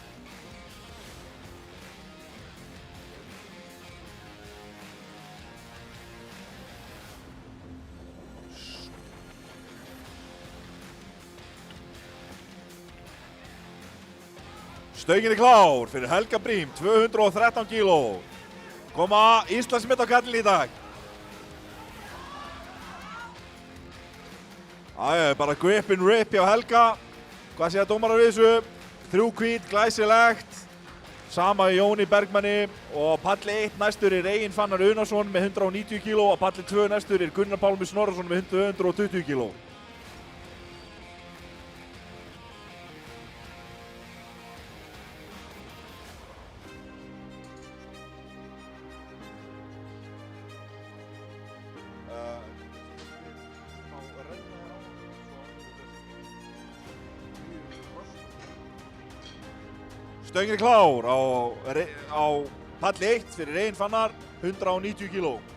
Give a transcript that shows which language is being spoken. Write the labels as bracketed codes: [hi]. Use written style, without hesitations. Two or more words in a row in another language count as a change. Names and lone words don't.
[is] Stöngin er klár fyrir Helga Brím, 213 kíló. Koma Íslandsmet á kallinn í dag. Bara [en] grip and rip [is] hjá Helga. Hvað segja dómarar við þessu? 3 hvít, glæsilegt. Sama Jóni Bergmanni. Og palli 1 næstur er Egin Fannar Unarsson með 190 kíló. Og palli 2 næstur er Gunnar Pálmi Snorrason með 220 kíló. Stöngin er klár á palli 1 fyrir Egin Fannar, 190 kíló.